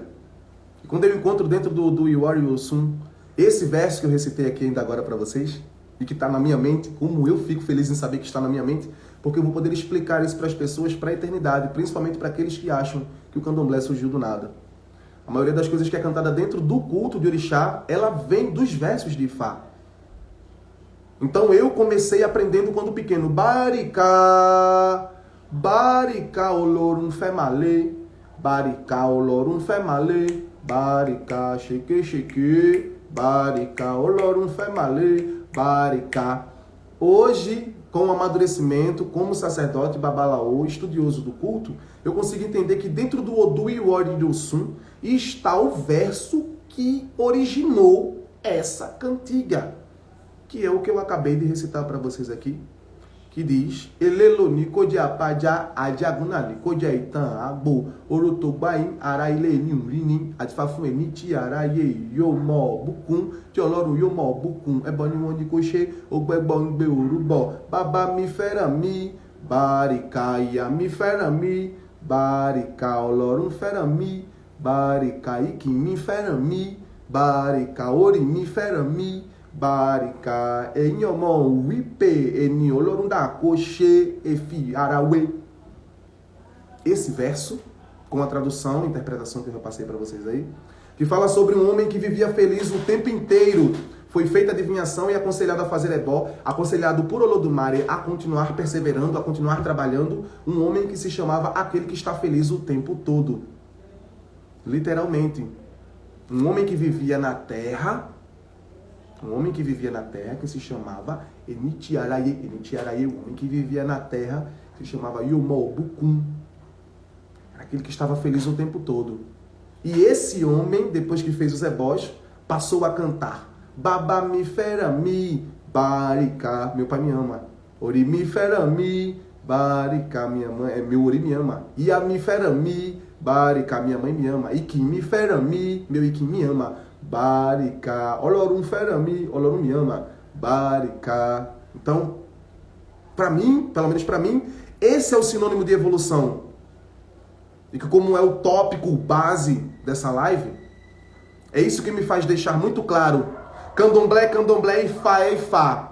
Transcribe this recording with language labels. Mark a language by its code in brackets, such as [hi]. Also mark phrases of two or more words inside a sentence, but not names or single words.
[pt] E quando eu encontro dentro do Iwori Irosum, esse verso que eu recitei aqui ainda agora para vocês, e que está na minha mente, como eu fico feliz em saber que está na minha mente, porque eu vou poder explicar isso para as pessoas para a eternidade, principalmente para aqueles que acham que o candomblé surgiu do nada. A maioria das coisas que é cantada dentro do culto de orixá, ela vem dos versos de Ifá. Então eu comecei aprendendo quando pequeno. [yo] Baricá, baricá olorum female, baricá olorum female, baricá cheque cheque, baricá olorum female, baricá. [pt] Hoje, com o amadurecimento, como sacerdote babalaô, estudioso do culto, eu consigo entender que dentro do Odu e o Ori do Sun está o verso que originou essa cantiga, que é o que eu acabei de recitar para vocês aqui, que diz: [yo] Eleloni kodiapaja adiagunani kodiaitan abo orotogbaim araileni unrini atifafueni ti araye yomo bukun ti Ọlọ́run yomo bukun ẹbọ ni wọ́n ní kó ṣe ogbẹgbọ ń gbé orúbọ bàbá mi fẹ́ràn mi bàríkà ìyá mi fẹ́ràn mi bàríkà Ọlọ́run fẹ́ràn mi bàríkà ìkì mi fẹ́ràn mi bàríkà orí mi fẹ́ràn mi. Bárica, ẹ̀yin ọmọ wípé ẹni Ọlọ́run dá kó ṣe efi arawe. [pt] Esse verso, com a tradução e interpretação que eu passei para vocês aí, que fala sobre um homem que vivia feliz o tempo inteiro, foi feita adivinhação e aconselhado a fazer ebó, aconselhado por Olodumare a continuar perseverando, a continuar trabalhando, um homem que se chamava aquele que está feliz o tempo todo. Literalmente, um homem que vivia na terra, que se chamava Enitiaraye, o homem que vivia na terra, que se chamava Yomobukun. Aquele que estava feliz o tempo todo. E esse homem, depois que fez os ebós, passou a cantar: [yo] Baba mi ferami, barika, [pt] meu pai me ama. [yo] Ori mi ferami, barika, [pt] minha mãe, meu ori me ama. [yo] Ia mi ferami, barika, [pt] minha mãe me ama. [yo] Iki mi ferami, [pt] meu iki me ama. [yo] Barika, Ọlọ́run fẹ́ràn mi, Ọlọ́run [pt] me ama. [yo] Barika. [pt] Então, para mim, pelo menos para mim, esse é o sinônimo de evolução. E que, como é o tópico base dessa live, é isso que me faz deixar muito claro: candomblé é candomblé, Ifá é Ifá.